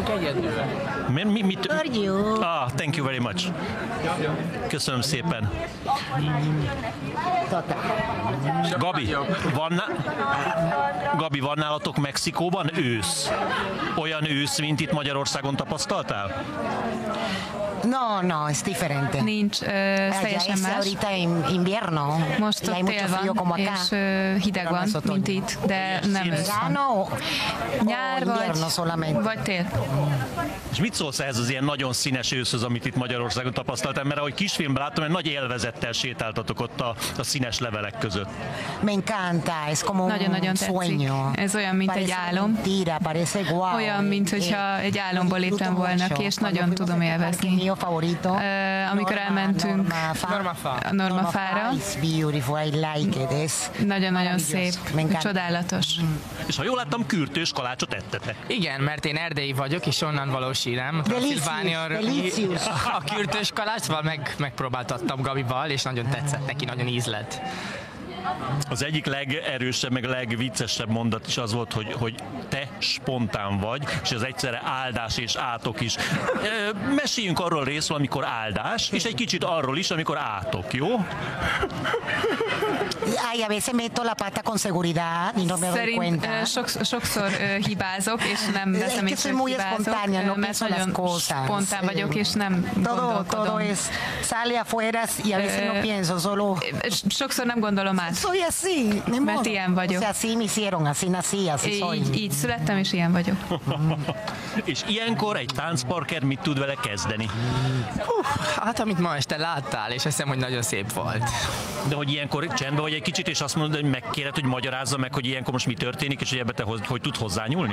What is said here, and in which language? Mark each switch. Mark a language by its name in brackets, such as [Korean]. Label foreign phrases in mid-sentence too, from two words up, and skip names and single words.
[Hungarian] Mit? [English] Ah, thank you very much. [Hungarian] Köszönöm szépen. Gabi, van nálatok Mexikóban ősz? Olyan ősz, mint itt Magyarországon tapasztaltál? [Spanish] No, es diferente. [Hungarian] Nincs, teljesen más. [Spanish] Ahorita invierno. [Hungarian] Most ott tél van, és hideg van, mint itt, de nem ősz van. Nyár vagy tél. És mit szólsz ehhez az ilyen nagyon színes őszhöz, amit itt Magyarországon tapasztaltál? Mert ahogy kisfilmben láttam, hogy nagy élvezettel sétáltatok ott a színes levelek között. [Spanish] Me encanta, es como un sueño. [Hungarian] Ez olyan, mint egy álom. Olyan, mint hogyha egy álomból léptem volna ki, és nagyon tudom élvezni. Amikor elmentünk a Normafára, nagyon-nagyon szép, csodálatos. És ha jól láttam, kürtős kalácsot ettetek. Igen, mert én erdélyi vagyok, és onnan valósírem. A kürtős kalácsval megpróbáltattam Gabival, és nagyon tetszett neki, nagyon ízlett. Az egyik legerősebb, meg legviccesebb mondat is az volt, hogy te spontán vagy, és ez egyszerre áldás és átok is. Meséljünk arról részről, amikor áldás, és egy kicsit arról is, amikor átok, jó? [Spanish] Ay, a veces meto la pata con seguridad y no me doy cuenta. [Hungarian] Sokszor hibázok, és nem veszem észre, hogy hibázok, mert nagyon spontán vagyok, és nem gondolkodom. [Spanish] Todo es sale afuera y a veces no pienso, solo... [Hungarian] Sokszor nem gondolom át. [Spanish] Soy así, [Hungarian] mert ilyen vagyok. [Spanish] O sea, así me hicieron, así nací, así soy. [Hungarian] Így születtem, és ilyen vagyok. És ilyenkor egy táncparker mit tud vele kezdeni? Hát, amit ma este láttál, és azt hiszem, hogy nagyon szép volt. De hogy ilyenkor csendben vagy egy kicsit, és azt mondod, hogy megkéred, hogy magyarázza meg, hogy ilyenkor most mi történik, és hogy ebbe te hogy tud hozzányúlni?